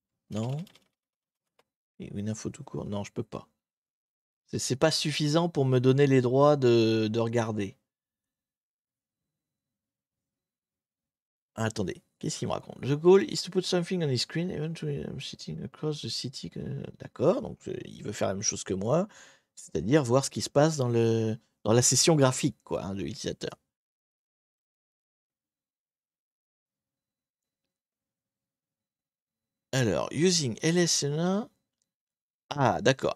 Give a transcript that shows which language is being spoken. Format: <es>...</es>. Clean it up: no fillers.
<fr>Non. Et WinInfo tout court? Non, je peux pas. C'est pas suffisant pour me donner les droits de regarder. Ah, attendez, qu'est-ce qu'il me raconte?</fr> <en>The goal is to put something on his screen, eventually I'm sitting across the city.</en> <fr>D'accord, donc il veut faire la même chose que moi, c'est-à-dire voir ce qui se passe dans la session graphique, quoi, hein, de l'utilisateur. Alors,</fr> <en>using LSNA.</en> <fr>Ah, d'accord.</fr>